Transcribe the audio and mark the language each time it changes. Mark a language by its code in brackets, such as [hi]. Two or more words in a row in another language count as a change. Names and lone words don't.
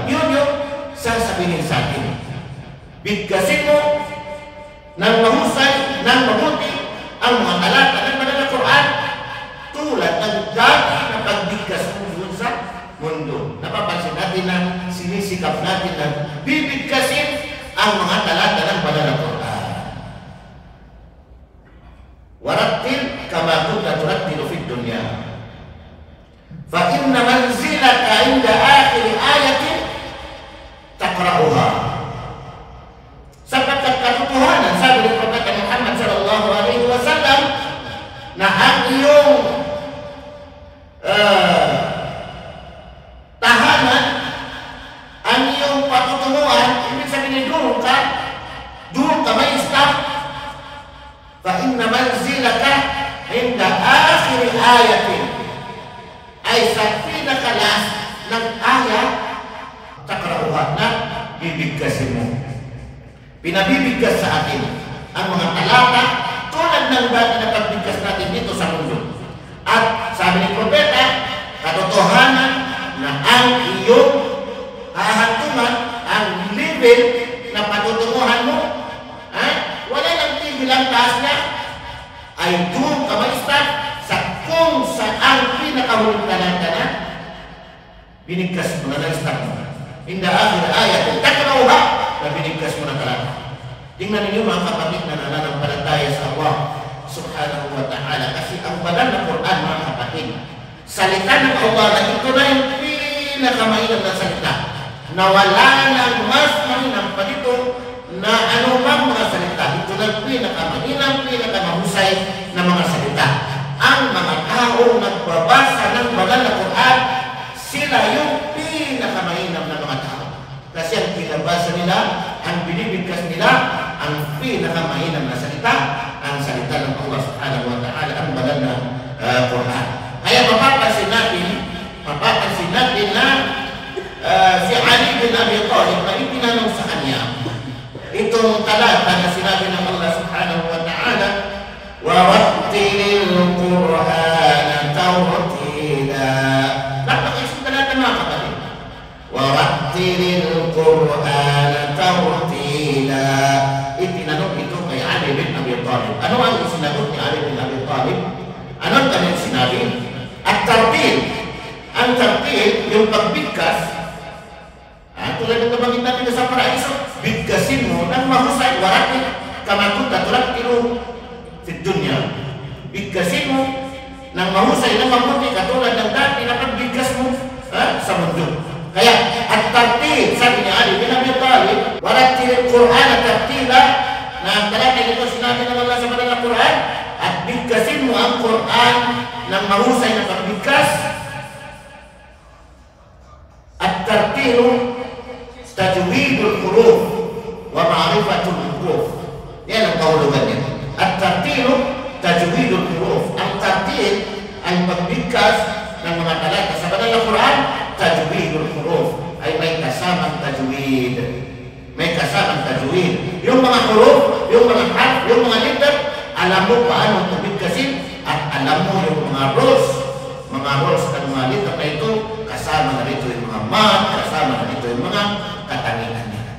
[tl] Yun yung sasabihin sa atin. Bigkasin mo ng mahusay, ng mabuti ang mga talata ng banal na Quran tulad ng dati na pagbigkas mo doon sa mundo. Napapansin natin na sinisikap natin na bibigkasin ang mga talata ng banal na Quran. [ar] ورتل كما كنت ترتل في الدنيا. فإن منزلك عند آخر آية تقرؤها. [tl] Sapagkat katotohanan, sabi ng Propeta Muhammad [ar] صلى الله عليه وسلم, [tl] na ang iyong tahanan, ang iyong patutunguhan, ibig sabihin doon ka may stop. [ar] فإن منزلك عند آخر آية, [tl] ay sa pinakalas ng ayat takrauha na bibigkasin mo. Pinabibigkas sa atin ang mga talata tulad ng dati na pagbigkas natin dito sa mundo. At sabi ni Propeta, katotohanan na ang iyong hahantungan, ang level na patutunguhan mo, wala nang tigil ang taas niya, ay doon ka ma-start sa kung saan pinakahuling talata na binigkas mo na start mo. [ar] عند آخر آية تقرؤها [tl] na binigkas mo na talata. Tingnan ninyo mga kapatid na nananampalataya sa Allah [ar] سبحانه وتعالى, [tl] kasi ang banal na Quran mga kapatid, salita ng Allah na ito na yung pinakamainam na salita, na wala nang mas mainam pa dito na anumang mga salita. Ito na pinakamainam, pinakamahusay na mga salita. Ang mga tao nagbabasa ng banal na Quran, sila yung pinakamainam na mga tao. Kasi ang pinabasa nila, ang binibigkas nila, ang pinakamainam na salita, ang salita ng Allah [ar] سبحانه وتعالى, [tl] ang banal na Quran. Kaya mapapansin natin na si Ali bin Abi Talib na itinanong sa kanya itong talata na sinabi ng Allah [ar] سبحانه وتعالى, ورتل القرآن ترتيلا. [tl] Napakisang talata mga kapatid. [ar] ورتل القرآن ترتيلا. [tl] Itinanong ito kay Ali bin Abi Talib. Ano ang sinagot ni Ali bin Abi Talib? Ano ang kanyang sinabi? At-tartil. Ang tartil, yung pagbigkas, tulad ng nabanggit natin sa paraiso, bigkasin mo ng mahusay, [ar] ورتل كما كنت ترتل في الدنيا. [tl] Bigkasin mo ng mahusay na mabuti katulad ng dati na pagbigkas mo sa mundo. Kaya at-tartil, sabi ni Ali bin Abi Talib, [ar] ورتل القرآن الترتيلا, [tl] na ang talata nito sinabi ng Allah sa banal na Quran, at bigkasin mo ang Quran ng mahusay na pagbigkas. [ar] الترتيل تجويد الحروف ومعرفة الحروف. [tl] Yan ang kahulugan niya. [ar] الترتيل تجويد الحروف. [tl] Ang tartil ay pagbigkas ng mga talata sa banal na Quran. [ar] تجويد الحروف [tl] ay may kasamang tajwid. May kasamang tajwid. Yung mga huruf, yung mga harf, yung mga letter, alam mo paano pabigkasin at alam mo yung mga rules ng mga letter na ito, kasama na rito yung mga math, kasama na rito yung mga katangian nila.